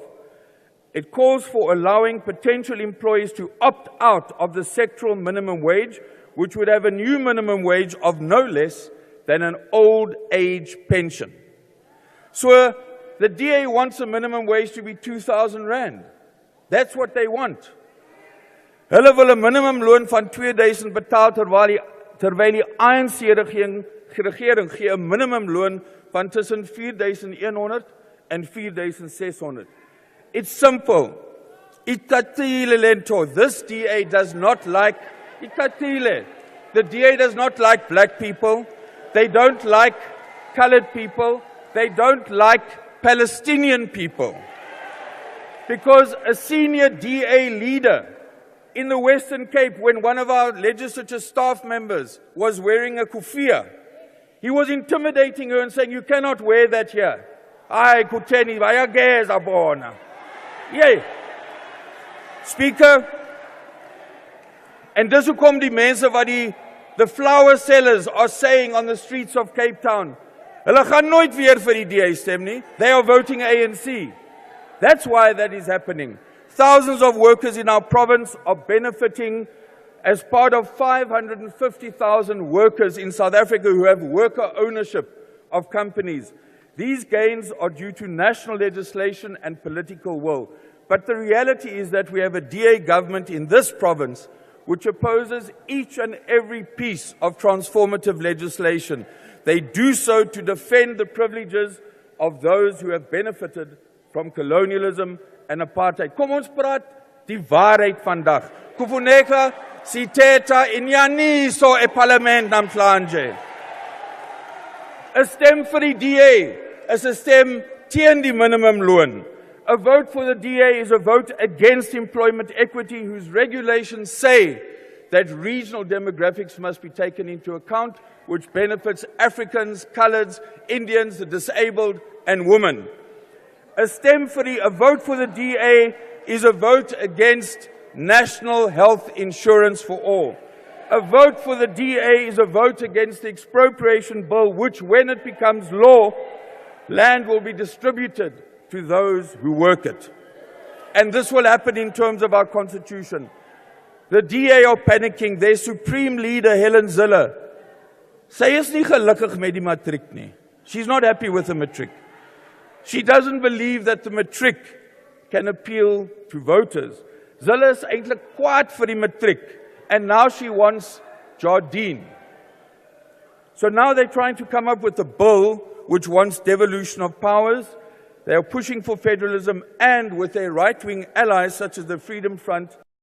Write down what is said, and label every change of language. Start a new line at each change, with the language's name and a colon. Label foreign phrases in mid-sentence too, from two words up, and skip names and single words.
English: It calls for allowing potential employees to opt out of the sectoral minimum wage, which would have a new minimum wage of no less than an old age pension. So the DA wants a minimum wage to be 2,000 Rand. That's what they want.
Afrikaans: Hulle wil 'n minimumloon van 2000 betaal terwyl die ANC regering gee 'n minimumloon van tussen 4100 en 4600.
English: It's simple.
Xhosa: Itatile lento.
English: This DA does not like itatile. The DA does not like black people. They don't like colored people. They don't like Palestinian people. Because a senior DA leader in the Western Cape, when one of our legislature staff members was wearing a kufia, he was intimidating her and saying, "You cannot wear that here."
Xhosa: Ai kuteni vayageza bona. Yay.
English: Speaker, and
Afrikaans: dis hoekom die mense wat
English: the flower sellers are saying on the streets of Cape Town,
Afrikaans: hulle gaan nooit weer vir die DA stem nie.
English: They are voting ANC. That's why that is happening. Thousands of workers in our province are benefiting as part of 550,000 workers in South Africa who have worker ownership of companies. These gains are due to national legislation and political will. But the reality is that we have a DA government in this province which opposes each and every piece of transformative legislation. They do so to defend the privileges of those who have benefited from colonialism and apartheid.
Afrikaans: Kom ons praat die waarheid vandag.
Xhosa: Kufuneka sithetha inyaniso eparlement namhlanje.
Afrikaans: 'n Stem vir die DA is 'n stem teen die minimumloon.
English: A vote for the DA is a vote against employment equity, whose regulations say that regional demographics must be taken into account, which benefits Africans, coloureds, Indians, the disabled, and women. A vote for the DA is a vote against national health insurance for all. A vote for the DA is a vote against the expropriation bill, which, when it becomes law, land will be distributed to those who work it. And this will happen in terms of our constitution. The DA are panicking. Their supreme leader,
Afrikaans: Helen Zille, sy is nie gelukkig met die matriek nie.
English: She's not happy with the matriek. She doesn't believe that the matriek can appeal to voters.
Afrikaans: Zille is eintlik kwaad vir die matriek,
English: and now she wants Jardine. So now they're trying to come up with a bill which wants devolution of powers. They are pushing for federalism, and with their right-wing allies such as the Freedom Front,